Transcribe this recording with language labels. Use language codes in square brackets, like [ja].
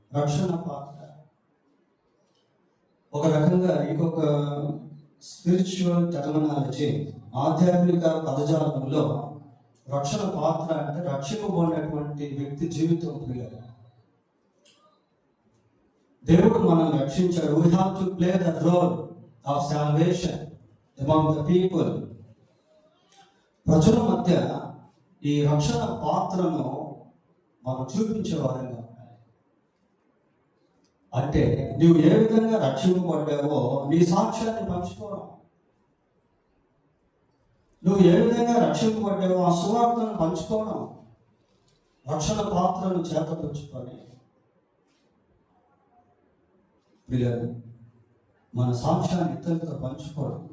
[te] రక్షణ పాత్ర ఒక రకంగా ఇంకొక స్పిరిచువల్ టెర్మినాలజీ, ఆధ్యాత్మిక పదజాలంలో రక్షణ పాత్ర అంటే రక్షింపబడినటువంటి వ్యక్తి జీవితం. దేవుడు మనం రక్షించాడు. [en] We have to play the role of salvation among the people. [te] ప్రజల మధ్య ఈ రక్షణ పాత్రను మనం చూపించేవారంగా. అంటే నువ్వు ఏ విధంగా రక్షింపబడ్డావో నీ సాక్ష్యాన్ని పంచుకోవడం. నువ్వు ఏ విధంగా రక్షింపబడ్డావో ఆ సువార్తను పంచుకోవడం. రక్షణ పాత్రను చేతపుచ్చుకొని మన సాక్ష్యాన్ని ఇతరులతో పంచుకోవడం.